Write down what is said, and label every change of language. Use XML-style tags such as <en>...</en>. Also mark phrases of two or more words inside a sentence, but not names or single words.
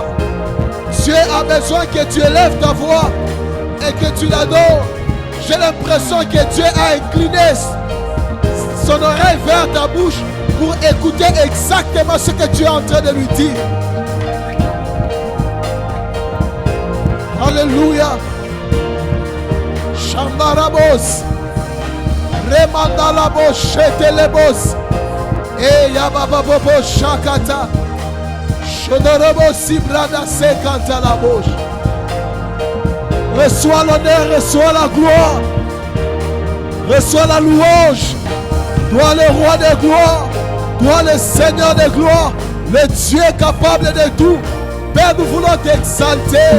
<fr>Dieu a besoin que tu élèves ta voix et que tu l'adores. J'ai l'impression que Dieu a incliné son oreille vers ta bouche pour écouter exactement ce que tu es en train de lui dire. Alléluia. Shambarabos. Remandalabos. Shetelebos. Et Yabababobo Shakata. Shodorobos Sibrada Sekanta la bouche. Reçois l'honneur, reçois la gloire. Reçois la louange. Toi le roi de gloire. Toi le Seigneur de gloire. Le Dieu capable de tout. Père, nous voulons t'exalter.</fr>